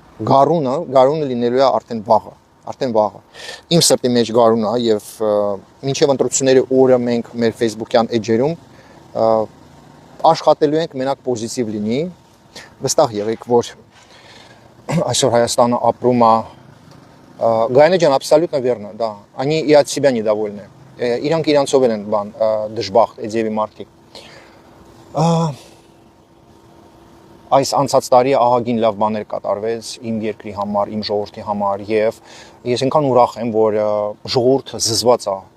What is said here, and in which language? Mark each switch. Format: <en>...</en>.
<hy>գարունը լինելու է արդեն վաղը։ Իմ սրտի մեջ գարուն է եւ մինչեւ ընտրությունների օրը մենք մեր Facebook-յան էջերում աշխատելու ենք մենակ պոզիտիվ լինի։ Վստահ եղեք, որ այսօր Հայաստանը ապրում է</hy> <ru>Գայնե ջան, абсолютно верно, да. Они и от себя недовольны.</ru> <hy>Իրանք իրանցով են բան դժբախտ էջևի մարդիկ։ Այս անցած տարի ահագին լավ բաներ կատարվեց իմ երկրի համար, իմ ժողովրդի համար եւ ես այնքան ուրախ եմ, որ ժողովուրդը զզված է</hy>